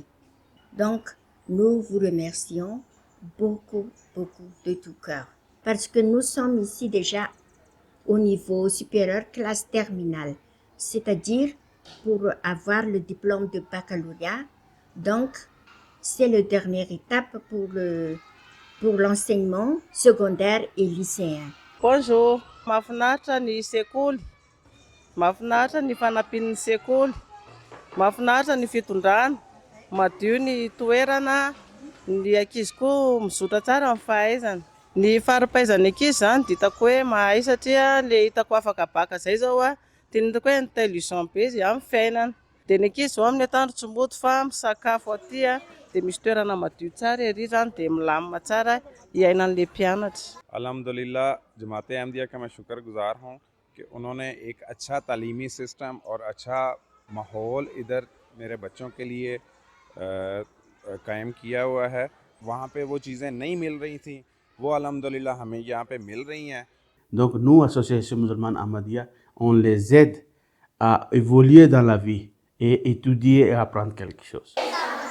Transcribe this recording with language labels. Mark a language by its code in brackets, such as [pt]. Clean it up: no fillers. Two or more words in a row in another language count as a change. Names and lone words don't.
[fr] Donc, nous vous remercions beaucoup, beaucoup de tout cœur parce que nous sommes ici déjà au niveau supérieur, classe terminale, c'est-à-dire pour avoir le diplôme de baccalauréat. Donc, c'est la dernière étape pour l'enseignement secondaire et lycéen. Bonjour, [mg] mahafinaritra ny sekoly, mahafinaritra ny fanampian'ny sekoly, mahafinaritra ny fitondrana, madio ny toerana, ny ankizy koa mizotra tsara amin'ny fahaizana. Ny farapahaizan'ny ankizy zany dia hitako hoe mahay satria le hitako afaka baka zay zao a, dia ny hitako hoe intelligent be izy amin'ny fiainana. Dia ny ankizy zao amin'ny atoandro tsy moto fa misakafo aty a, dia misy toerana madio tsara ery zany dia milamina tsara iainan'le mpianatra. [ur] الحمدللہ جماعت احمدیہ کا میں شکرگزار ہوں کہ انہوں نے ایک اچھا تعلیمی سسٹم اور اچھا ماحول ادھر میرے بچوں کے لیے قائم کیا ہوا ہے. وہاں پہ وہ چیزیں نہیں مل رہی تھی، وہ الحمدللہ ہمیں یہاں پہ مل رہی ہیں. [fr] Donc, nous, Association musulmane Ahmadiyya, on les aide à évoluer dans la vie et étudier et apprendre quelque chose.